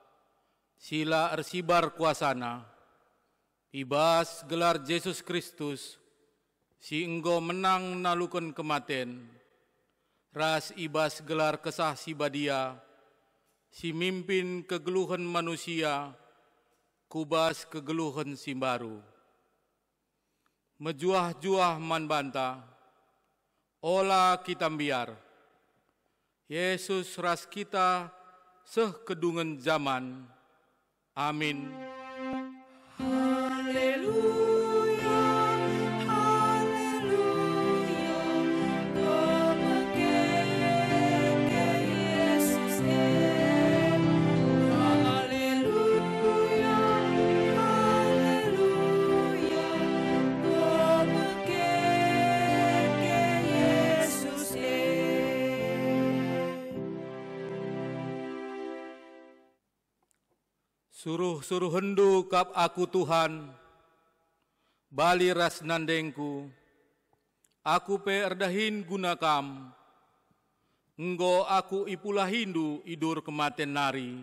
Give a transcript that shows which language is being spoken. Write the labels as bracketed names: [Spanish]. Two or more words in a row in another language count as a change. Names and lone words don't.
[Batak Karo] sila ersibar kuasana, ibas gelar Yesus Kristus, si enggo menang nalukan kematen, ras ibas gelar kesah si badia, si mimpin kegeluhan manusia, kubas kegeluhan si baru. Mejuah-juah man banta, ola kita biar, Yesus ras kita seh kedungen zaman. Amin. [Indonesian] Haleluya, haleluya, kemuliaan Yesus. Haleluya, haleluya, kemuliaan Yesus. [Batak Karo] Suruh hendu kap aku Tuhan, bali ras nandengku, aku pe erdahin gunakam, enggo aku ipulah hindu idur kematen nari.